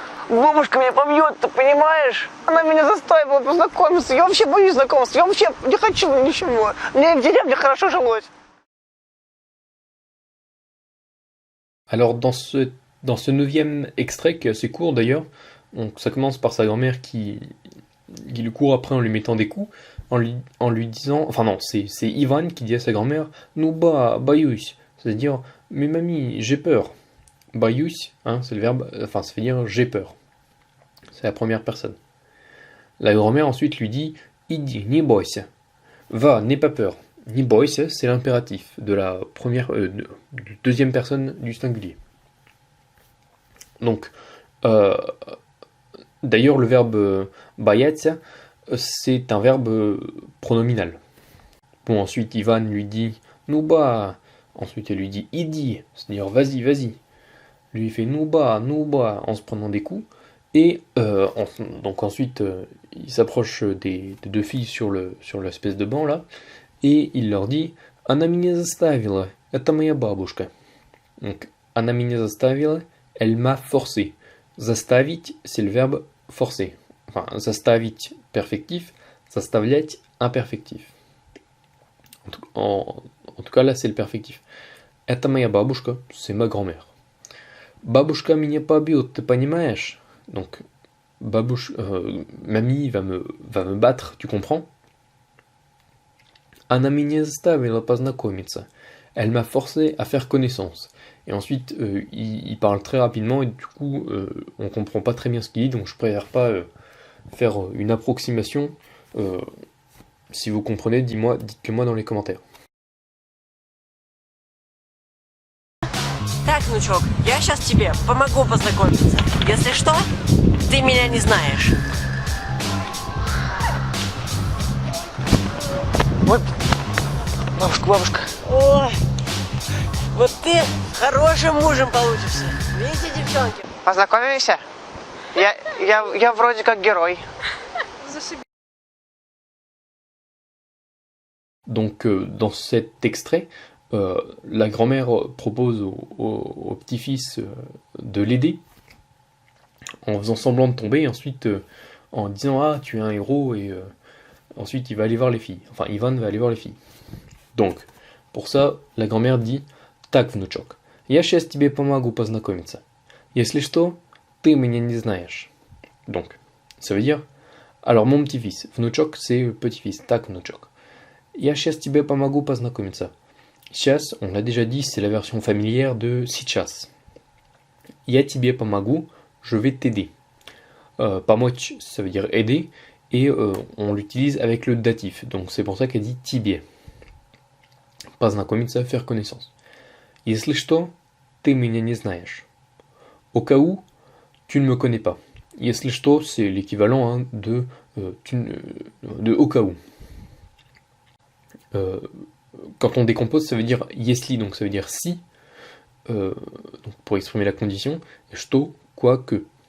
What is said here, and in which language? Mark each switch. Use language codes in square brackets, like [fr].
[ru] Бабушка меня побьет, ты понимаешь? Она меня заставила познакомиться. Я вообще боюсь знакомств. Я вообще не хочу ничего. Мне в деревне хорошо жилось. [fr] Alors dans ce 9e extrait, qui est assez court d'ailleurs, donc ça commence par sa grand-mère qui lui court après en lui mettant des coups, en lui disant, enfin non, c'est Ivan qui dit à sa grand-mère, [ru] ну ба, боюсь, [fr] c'est-à-dire, mais mamie, j'ai peur. Боюсь, hein, c'est le verbe, enfin ça veut dire j'ai peur. C'est la première personne. La grand-mère ensuite lui dit, [ru] иди, не бойся. [fr] Va, n'aie pas peur. [ru] Не бойся, [fr] c'est l'impératif de la deuxième personne du singulier. Donc, d'ailleurs, le verbe бояться, c'est un verbe pronominal. Bon, ensuite, Ivan lui dit [ru] ну ба. [fr] Ensuite, elle lui dit [ru] иди, [fr] c'est-à-dire vas-y, vas-y. Lui, il fait [ru] ну ба, [fr] en se prenant des coups. Et donc ensuite, il s'approche des deux filles sur l'espèce de banc là. Et il leur dit [ru] она меня заставила, это моя бабушка. [fr] Donc, [ru] она меня заставила, [fr] elle m'a forcé. Заставить, c'est le verbe forcer. Enfin, заставить, perfectif, заставлять, imperfectif. En tout cas, là, c'est le perfectif. [ru] Это моя бабушка, [fr] c'est ma grand-mère. [ru] Бабушка меня побьет, ты понимаешь? [fr] Donc, mamie va me battre, tu comprends? [ru] Она меня заставила познакомиться. [fr] Elle m'a forcé à faire connaissance. Et ensuite, il parle très rapidement et du coup, on comprend pas très bien ce qu'il dit, donc je préfère pas faire une approximation. Si vous comprenez, dites-le moi dans les commentaires. [ru] Так, внучок, я сейчас тебе помогу познакомиться. Если что, ты меня не знаешь. Вот, бабушка. Ой, вот ты хорошим мужем получишься. Видите, девчонки? Познакомимся? Я вроде как герой. [fr] Donc, dans cet extrait, la grand-mère propose au petit-fils de l'aider en faisant semblant de tomber, et ensuite en disant ah tu es un héros, et ensuite il va aller voir les filles. Enfin, Ivan va aller voir les filles. Donc, pour ça, la grand-mère dit [ru] так, внучок, я сейчас тебе помогу познакомиться. Если что, ты меня не знаешь. [fr] Donc, ça veut dire alors mon petit-fils, внучок c'est petit-fils, [ru] так, внучок. Я сейчас тебе помогу познакомиться. [fr] Сейчас, on l'a déjà dit, c'est la version familière de сейчас. [ru] Я тебе помогу, [fr] je vais t'aider. Помочь, ça veut dire aider, et on l'utilise avec le datif, donc c'est pour ça qu'elle dit тебе. Познакомиться, faire connaissance. [ru] Если что, ты меня не знаешь. [fr] Au cas où, tu ne me connais pas. [ru] Если что, [fr] c'est l'équivalent hein, de au cas où. Quand on décompose, ça veut dire если, donc ça veut dire si, donc pour exprimer la condition, et что, quoi que.